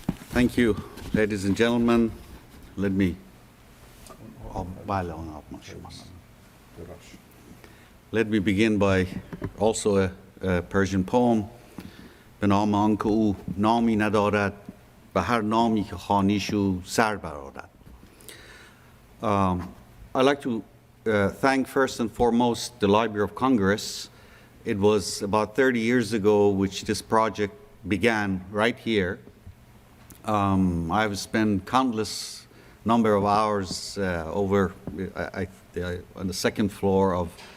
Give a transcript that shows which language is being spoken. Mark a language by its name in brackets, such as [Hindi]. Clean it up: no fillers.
[English] Thank you, ladies and gentlemen. Let me begin by also a Persian poem. [Persian] به نام آنکه او نامی ندارد به هر نامی که خوانیشو سر برآرد. [English] I'd like to thank first and foremost the Library of Congress. It was about 30 years ago which this project began right here. I've spent countless number of hours on the second floor of